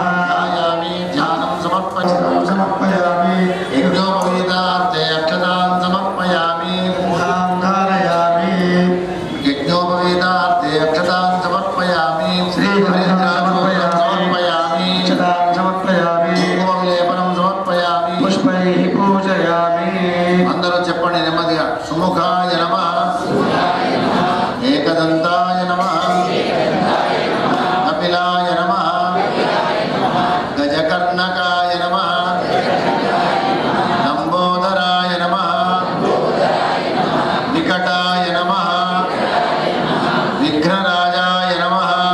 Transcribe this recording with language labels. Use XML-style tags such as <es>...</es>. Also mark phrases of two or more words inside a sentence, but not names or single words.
<sa>आयामि ध्यानं समर्पयामि यज्ञोपवीतार्थे अक्षतां समर्पयामि. यज्ञोपवीतार्थे अक्षतां समर्पयामि. समर्पयामि. पूर्वविलेपनं समर्पयामि. पुष्पैः पूजयामि.</sa> <te>అందరూ చెప్పండి నెమ్మదిగా.</te> <sa>సుముఖాయ నమః, ఏకదంతాయ నమః, కపిలాయ నమః, గజకర్ణకాయ నమః, లంబోదరాయ నమః, వికటాయ నమః, విఘ్నరాజాయ నమః,</sa>